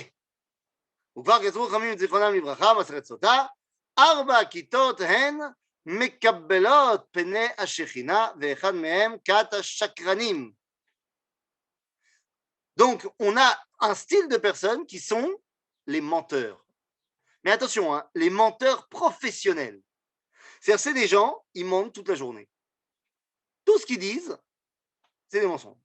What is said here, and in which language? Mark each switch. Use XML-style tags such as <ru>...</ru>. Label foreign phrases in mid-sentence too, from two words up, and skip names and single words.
<he>וכבר כתבו חכמים את זיכרונם לברכה, מסכת סוטה, 4 כיתות הן מקבלות פני השכינה, ואחד מהם כת השקרנים.</he> <fr>Donc, on a un style de personnes qui sont les menteurs. Mais attention, hein, les menteurs professionnels. C'est-à-dire, c'est des gens, ils mentent toute la journée. Tout ce qu'ils disent, c'est des mensonges.</fr>